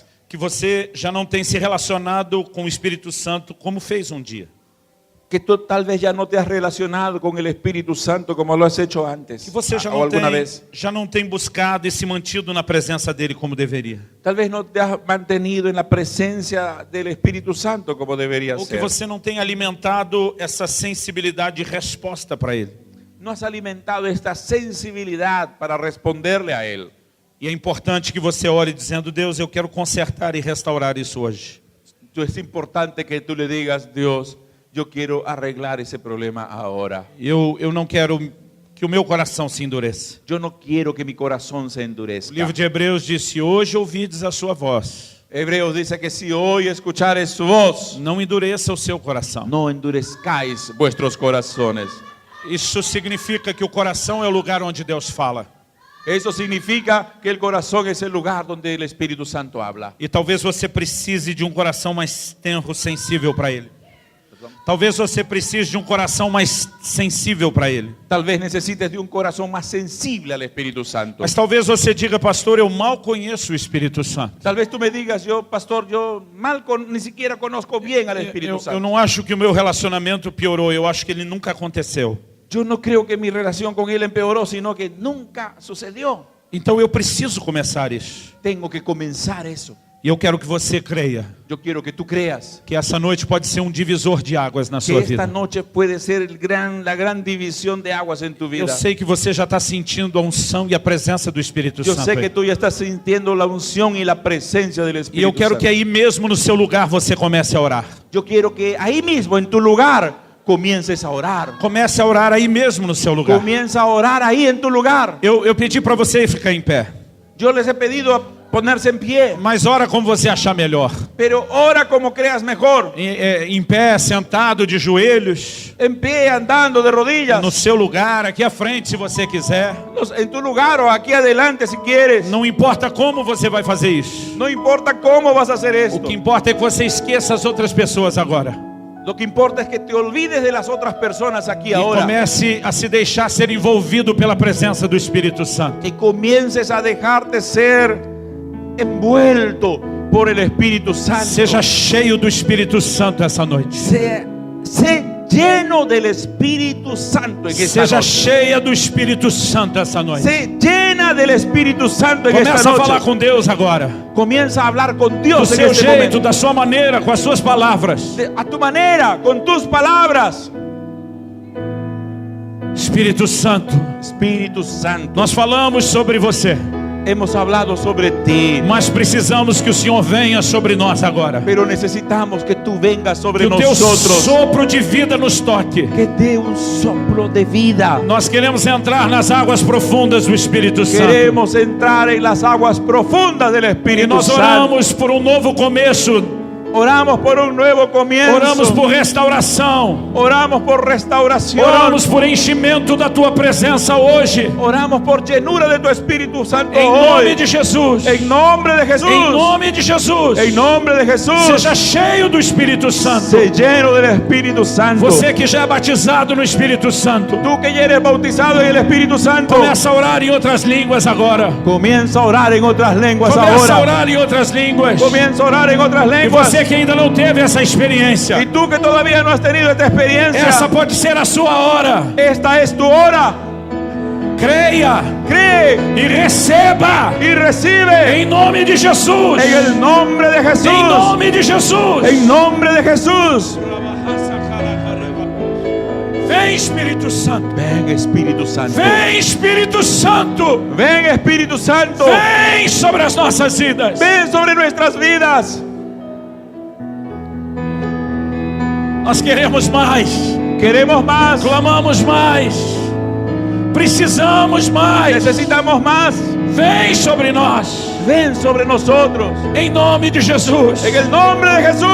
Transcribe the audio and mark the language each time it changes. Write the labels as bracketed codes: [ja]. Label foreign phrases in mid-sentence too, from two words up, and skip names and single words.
[pt] que você já não tem se relacionado com o Espírito Santo como fez um dia. [es] que tú tal vez ya no te has relacionado con el Espíritu Santo como lo has hecho antes [pt] Que você [es] o alguna vez. [pt] já não tem buscado e se mantido na presença dele como deveria. [es] Tal vez no te has mantenido en la presencia del Espíritu Santo como debería [pt] Ou que [es] ser. [pt] você não tem alimentado essa sensibilidade de resposta para ele. [es] No has alimentado esta sensibilidad para responderle a Él. [pt] E é importante que você ore dizendo, Deus, eu quero consertar e restaurar isso hoje. [es] Entonces es importante que tú le digas: Dios, yo quiero arreglar ese problema ahora. [pt] Eu não quero que o meu coração se endureça. [es] Yo no quiero que mi corazón se [pt] O [es] endurezca. [pt] livro de Hebreus diz, se hoje ouvides a sua voz, [es] Hebreos dice que si hoy escuchares su voz, [pt] não endureça o seu coração. [es] no endurezcáis vuestros corazones. [pt] Isso significa que o coração é o lugar onde Deus fala. [es] Eso significa que el corazón es el lugar donde el Espíritu Santo habla. [pt] E talvez você precise de um coração mais tenro, sensível para Ele. Talvez você precise de um coração mais sensível para Ele. [es] Tal vez necesites de un corazón más sensible al Espíritu Santo. [pt] Mas talvez você diga, pastor, eu mal conheço o Espírito Santo. [es] Tal vez tú me digas: yo, pastor, yo ni siquiera conozco bien al Espíritu [pt] Eu [es] Santo. [pt] não acho que o meu relacionamento piorou, eu acho que ele nunca aconteceu. [es] Yo no creo que mi relación con Él empeoró, sino que nunca sucedió. [pt] Então eu preciso começar isso. [es] Tengo que comenzar eso. [pt] E eu quero que você creia [es] Yo quiero que tú creas [pt] que essa noite pode ser um divisor de águas na [es] que [pt] sua [es] esta [pt] vida. [es] noche puede ser la gran división de aguas en tu [pt] Eu [es] vida. [pt] sei que você já está sentindo a unção e a presença do Espírito [es] Yo [pt] Santo. [es] sé que [pt] aí. [es] tú ya estás sintiendo la unción y la presencia del [pt] E [es] Espíritu [pt] eu quero [es] Santo. [pt] que aí mesmo no seu lugar você comece a orar. [es] Yo quiero que ahí mismo, en tu lugar, comiences a orar. [pt] Comece a orar aí mesmo no seu lugar. [es] Comienza a orar ahí en tu lugar. [pt] Eu pedi para você ficar em pé. [es] Yo les he pedido a ponerse en pie, [pt] Mas ora como você achar melhor. [es] pero ora como creas mejor. [pt] Em pé, sentado, de joelhos. [es] En pie, andando de rodillas. [pt] No seu lugar, aqui à frente, se você quiser. [es] En tu lugar o aquí adelante si quieres. [pt] Não importa como você vai fazer isso. [es] No importa cómo vas a hacer [pt] O [es] esto. [pt] que importa é que você esqueça as outras pessoas agora. [es] Lo que importa es que te olvides de las otras personas aquí [pt] E [es] ahora. [pt] comece a se deixar ser envolvido pela presença do Espírito Santo. [es] Que comiences a dejarte ser envuelto por el Espíritu Santo. [pt] Seja cheio do Espírito Santo essa noite. [es] Sé lleno del Espíritu Santo en esta [pt] Seja [es] noche. [pt] cheia do Espírito Santo essa noite. [es] Sé llena del Espíritu Santo en esta [pt] Começa a falar [es] noche. [pt] com Deus agora. [es] Comienza a hablar con [pt] Do [es] Dios en [pt] seu [es] este [pt] jeito, [es] momento. [pt] da sua maneira, com as suas palavras. [es] A tu manera, con tus palabras. [pt] Espírito Santo, [es] Espíritu Santo, [pt] nós falamos sobre você, [es] hemos hablado sobre ti, [pt] mas precisamos que o Senhor venha sobre nós agora. [es] pero necesitamos que tú vengas sobre [pt] Que o teu [es] nosotros. [pt] sopro de vida nos toque. [es] Que dé un soplo de vida. [pt] Nós queremos entrar nas águas profundas do Espírito Santo. [es] Queremos entrar en las aguas profundas del [pt] E [es] Espíritu [pt] nós [es] Santo. [pt] oramos por um novo começo. [es] Oramos por un nuevo comienzo. [pt] Oramos por restauração. [es] Oramos por restauración. [pt] Oramos por enchimento da tua presença hoje. [es] Oramos por llenura de tu Espíritu Santo [pt] Em nome [es] hoy. [pt] de Jesus. [es] En nombre de Jesús. [pt] Em nome de Jesus. [es] En nombre de Jesús. [pt] Seja cheio do Espírito Santo. [es] Sé lleno del Espíritu Santo. [pt] Você que já é batizado no Espírito Santo, [es] Tú que ya eres bautizado en el Espíritu Santo. [pt] começa a orar em outras línguas agora. [es] Comienza a orar en otras lenguas [pt] Começa a [es] ahora. [pt] orar em outras línguas. [es] Comienza a orar en otras [pt] E [es] lenguas. [pt] você que ainda não teve essa experiência, [es] Y tú que todavía no has tenido esta experiencia. [pt] essa pode ser a sua hora. [es] Esta es tu hora. [pt] Creia [es] Cree [pt] e receba [es] y recibe. [pt] em nome de Jesus. [es] En el nombre de Jesús. [pt] Em nome de Jesus. [es] En nombre de Jesús. [pt] Vem, Espírito Santo. [es] Ven Espíritu Santo. [pt] Vem, Espírito Santo. [es] Ven Espíritu Santo. [pt] Vem sobre as nossas vidas. [es] Ven sobre nuestras vidas. [pt] Nós queremos mais. [es] Queremos más. [pt] Clamamos mais. Precisamos mais. [es] Necesitamos más. [pt] Vem sobre nós. [es] Ven sobre nosotros. [pt] Em nome de Jesus. [es] En el nombre de Jesús.